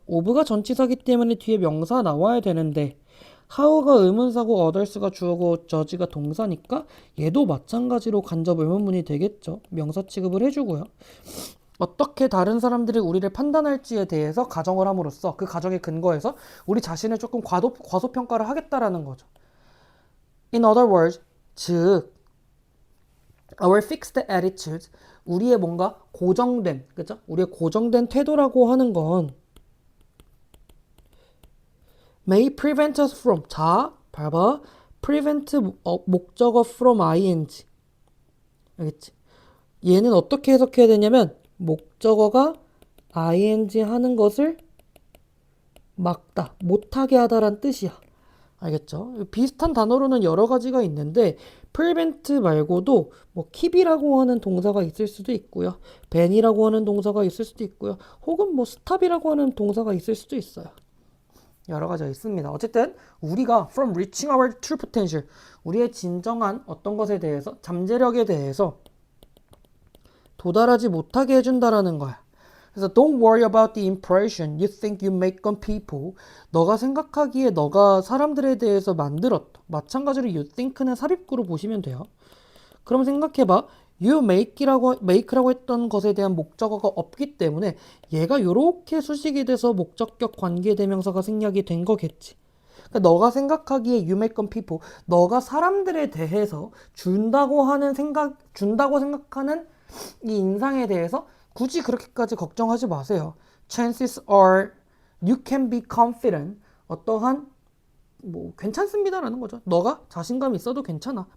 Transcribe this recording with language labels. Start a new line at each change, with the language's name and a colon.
Korean: of가 전치사기 때문에 뒤에 명사 나와야 되는데 how가 의문사고 others가 주어고 judge가 동사니까 얘도 마찬가지로 간접 의문문이 되겠죠. 명사 취급을 해주고요. 어떻게 다른 사람들이 우리를 판단할지에 대해서 가정을 함으로써 그 가정에 근거해서 우리 자신을 조금 과소평가를 하겠다라는 거죠.
English: In other words,
Korean: 즉
English: our fixed attitude,
Korean: 우리의 뭔가 고정된, 그죠? 우리의 고정된 태도라고 하는 건
English: may prevent us from,
Korean: 자, 봐봐, prevent 목적어 from ing, 알겠지? 얘는 어떻게 해석해야 되냐면 목적어가 ing 하는 것을 막다, 못하게 하다란 뜻이야. 알겠죠? 비슷한 단어로는 여러 가지가 있는데 prevent 말고도 뭐 keep이라고 하는 동사가 있을 수도 있고요. ban이라고 하는 동사가 있을 수도 있고요. 혹은 뭐 stop이라고 하는 동사가 있을 수도 있어요. 여러 가지가 있습니다. 어쨌든 우리가
English: from reaching our true potential,
Korean: 우리의 진정한 어떤 것에 대해서, 잠재력에 대해서 도달하지 못하게 해준다라는 거야. 그래서
English: don't worry about the impression you think you make on people.
Korean: 너가 생각하기에 너가 사람들에 대해서 만들었다. 마찬가지로 you think는 삽입구로 보시면 돼요. 그럼 생각해봐. you make라고 했던 것에 대한 목적어가 없기 때문에 얘가 이렇게 수식이 돼서 목적격 관계대명사가 생략이 된 거겠지. 그러니까 너가 생각하기에
English: you make on people,
Korean: 너가 사람들에 대해서 준다고 생각하는 이 인상에 대해서 굳이 그렇게까지 걱정하지 마세요.
English: Chances are you can be confident.
Korean: 어떠한 뭐 괜찮습니다라는 거죠. 너가 자신감이 있어도 괜찮아.